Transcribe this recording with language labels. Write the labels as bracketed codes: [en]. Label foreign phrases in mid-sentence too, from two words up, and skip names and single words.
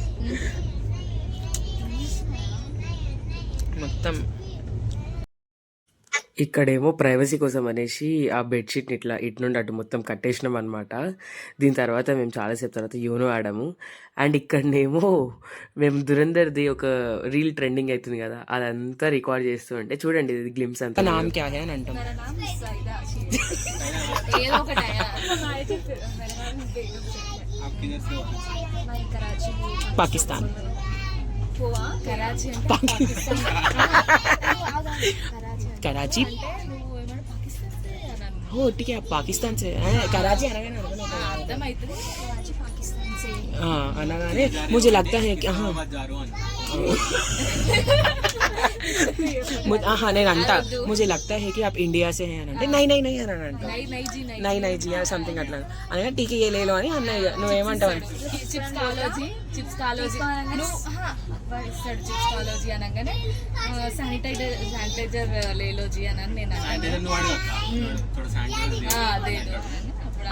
[te] మొత్తం ఇక్కడేమో ప్రైవసీ కోసం అనేసి ఆ బెడ్షీట్ని ఇటు నుండి అటు మొత్తం కట్టేసినాం అనమాట. దీని తర్వాత మేము చాలాసేపు తర్వాత యూనో ఆడాము. అండ్ ఇక్కడనేమో మేము దురందర్ది ఒక [en] reel trending [te] అవుతుంది కదా, అదంతా రికార్డ్ చేస్తూ ఉంటే చూడండి, ఇది గ్లిమ్స్ అంతా. [hi] नाम क्या है [te] అని అంటాం. పాకిస్తాన్. [hi] कराची हो ठीक है, पाकिस्तान से कराची అనగానే मुझे लगता है कि [te] నేను అంటా [hi] मुझे लगता है कि आप इंडिया से हैं అంటే नहीं [te] అని అంటా, [hi] नहीं जी [te] సంథింగ్ అట్లా అనగా [hi] ठीके ले लो [te] అని అన్నయ్య. నువ్వేమంటావు? [hi] चिप्स खा लो जी [te] అనగానే [hi] सैनिटाइज़र ले लो जी [te] అని నేను